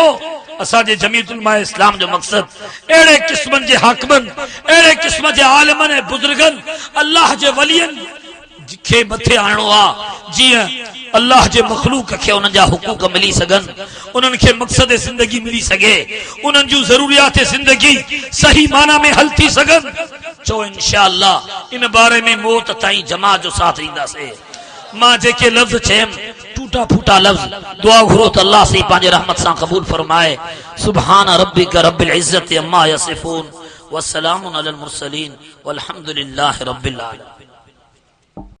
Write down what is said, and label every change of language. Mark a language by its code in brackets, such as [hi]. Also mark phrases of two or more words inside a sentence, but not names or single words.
[sd] असांजे जमीयत उलमा इस्लाम जो मक़सद अहिड़े क़िस्मनि जे हाकिमनि, अहिड़े क़िस्म जे आलिमनि ऐं बुज़ुर्गनि, अल्लाह जे वलियनि खे मथे आणणो आहे, जीअं अल्लाह जे मखलूक खे उन्हनि जा हुकूक मिली सघनि, उन्हनि खे मक़सद ज़िंदगी मिली सघे, उन्हनि जूं ज़रूरियात ज़िंदगी सही माना में हल थी सघनि। चो इंशाअल्लाह इन बारे में मौत ताईं जमात जो साथ ॾींदासीं। मां जेके लफ़्ज़ चयमि [ur] ٹوٹا پھوٹا [sd] लफ़्ज़, दुआ घुरो त अल्लाह से पंहिंजे रहमत सां क़बूल फरमाए। [ar] سبحان ربك رب العزة عما يصفون وسلام على المرسلين والحمد لله رب العالمين.